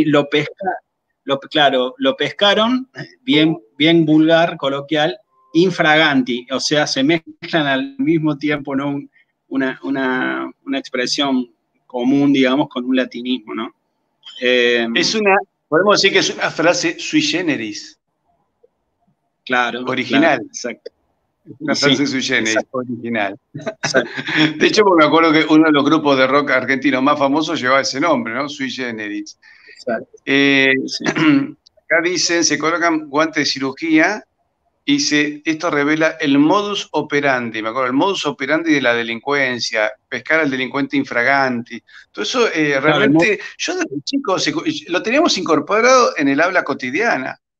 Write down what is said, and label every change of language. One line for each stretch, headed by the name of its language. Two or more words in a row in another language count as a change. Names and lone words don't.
Spanish: mí, claro, lo pescaron, bien vulgar, coloquial, infraganti, o sea, se mezclan al mismo tiempo, ¿no? Una expresión común, digamos, con un latinismo, ¿no? Eh, Es una, podemos decir que es una frase
Latin: sui generis.
Spanish: Claro, claro, original. exacto. Una Sí, frase
Latin: sui generis,
Spanish: exacto, original. exacto. De hecho, porque me acuerdo que uno de los grupos de rock argentinos más famosos llevaba ese nombre, ¿no? Sui generis. Exacto, Eh, sí. acá dicen, se colocan guantes de cirugía y esto revela el
Latin: modus operandi,
Spanish: me acuerdo, el
Latin: modus operandi
Spanish: de la delincuencia, pescar al delincuente infraganti. Todo eso Claro, realmente, yo desde chico lo teníamos incorporado en el habla cotidiana,